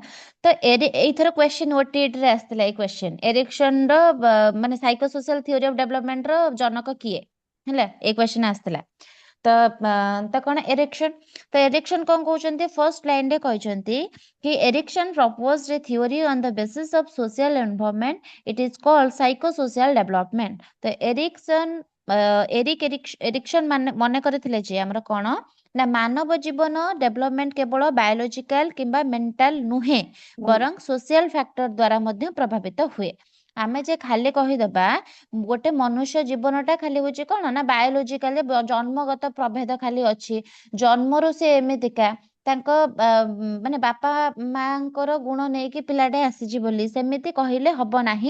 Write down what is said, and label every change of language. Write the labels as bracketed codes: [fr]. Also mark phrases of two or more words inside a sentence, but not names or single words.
[or] ତ ଏଇଥର କ୍ୱେଶ୍ଚିନ୍ OTTରେ ଆସିଥିଲା ଏଇ କ୍ୱେଶ୍ଚିନ୍, ଏରିକ୍ସନର ମାନେ [en] psychosocial theory of developmentର [or] ଜନକ କିଏ ହେଲା, ଏଇ କ୍ୱେଶ୍ଚିନ୍ ଆସିଥିଲା। ତ କଣ ଏରିକ୍ସନ, ତ ଏରିକ୍ସନ କଣ କହୁଛନ୍ତି [en] first lineରେ [or] କହିଛନ୍ତି କି ଏରିକ୍ସନ [en] proposed a theory on the basis of social environment, it is called psychosocial development। [or] ତ ଏରିକ୍ସନ ମାନେ ମନେ କରିଥିଲେ ଯେ ଆମର କଣ ନା ମାନବ ଜୀବନ ଡେଭଲପମେଣ୍ଟ କେବଳ ବାୟୋଲୋଜିକାଲ କିମ୍ବା ମେଣ୍ଟାଲ ନୁହେଁ ବରଂ [en] social factor [or] ଦ୍ୱାରା ମଧ୍ୟ ପ୍ରଭାବିତ ହୁଏ। ଆମେ ଯେ ଖାଲି କହିଦବା ଗୋଟେ ମନୁଷ୍ୟ ଜୀବନଟା ଖାଲି ହଉଛି କଣ ନା ବାୟୋଲୋଜିକାଲି ଜନ୍ମଗତ ପ୍ରଭେଦ ଖାଲି ଅଛି, ଜନ୍ମରୁ ସେ ଏମିତିକା, ତାଙ୍କ ମାନେ ବାପା ମାଙ୍କର ଗୁଣ ନେଇକି ପିଲାଟେ ଆସିଛି ବୋଲି ସେମିତି କହିଲେ ହବ ନାହିଁ।